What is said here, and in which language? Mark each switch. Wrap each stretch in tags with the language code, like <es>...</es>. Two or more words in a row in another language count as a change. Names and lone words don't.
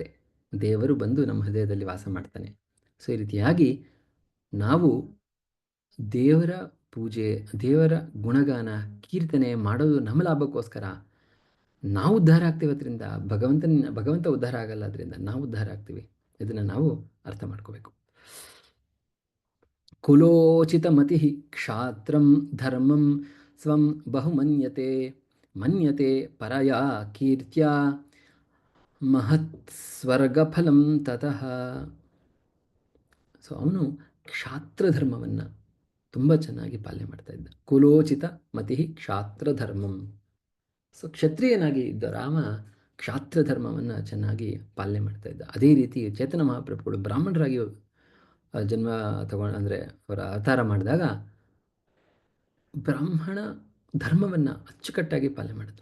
<kn>ದೇವರು ಬಂದು ನಮ್ಮ ಹೃದಯದಲ್ಲಿ ವಾಸ ಮಾಡ್ತಾನೆ. ಸೊ ಈ ರೀತಿಯಾಗಿ ನಾವು ದೇವರ ಪೂಜೆ, ದೇವರ ಗುಣಗಾನ, ಕೀರ್ತನೆ ಮಾಡೋದು ನಮ್ಮ ಲಾಭಕ್ಕೋಸ್ಕರ. ನಾವು ಉದ್ಧಾರ ಆಗ್ತೀವಿ, ಅದರಿಂದ ಭಗವಂತ ಉದ್ಧಾರ ಆಗಲ್ಲ, ಅದರಿಂದ ನಾವು ಉದ್ಧಾರ ಆಗ್ತೀವಿ. ಇದನ್ನು ನಾವು ಅರ್ಥ ಮಾಡ್ಕೋಬೇಕು.</kn> <sa>ಕುಲೋಚಿತ ಮತಿ ಕ್ಷಾತ್ರಂ ಧರ್ಮಂ ಸ್ವಂ ಬಹುಮನ್ಯತೆ ಮನ್ಯತೆ ಪರಯಾ ಕೀರ್ತ್ಯ ಮಹತ್ ಸ್ವರ್ಗಫಲಂ ತತಃ.</sa> <kn>ಸೊ ಅವನು ಕ್ಷಾತ್ರ ಧರ್ಮವನ್ನು ತುಂಬ ಚೆನ್ನಾಗಿ ಪಾಲನೆ ಮಾಡ್ತಾ ಇದ್ದ.</kn> <sa>ಕುಲೋಚಿತ ಮತಿ ಕ್ಷಾತ್ರ ಧರ್ಮಂ.</sa> <kn>ಸೊ ಕ್ಷತ್ರಿಯನಾಗಿ ಇದ್ದ ರಾಮ ಕ್ಷಾತ್ರ ಧರ್ಮವನ್ನು ಚೆನ್ನಾಗಿ ಪಾಲನೆ ಮಾಡ್ತಾ ಇದ್ದ. ಅದೇ ರೀತಿ ಚೇತನ ಮಹಾಪ್ರಭುಗಳು ಬ್ರಾಹ್ಮಣರಾಗಿ ಜನ್ಮ ತಗೊಂಡು, ಅಂದರೆ ಅವರ ಅವತಾರ ಮಾಡಿದಾಗ ಬ್ರಾಹ್ಮಣ ಧರ್ಮವನ್ನು ಅಚ್ಚುಕಟ್ಟಾಗಿ ಪಾಲನೆ ಮಾಡಿದ್ರು.</kn>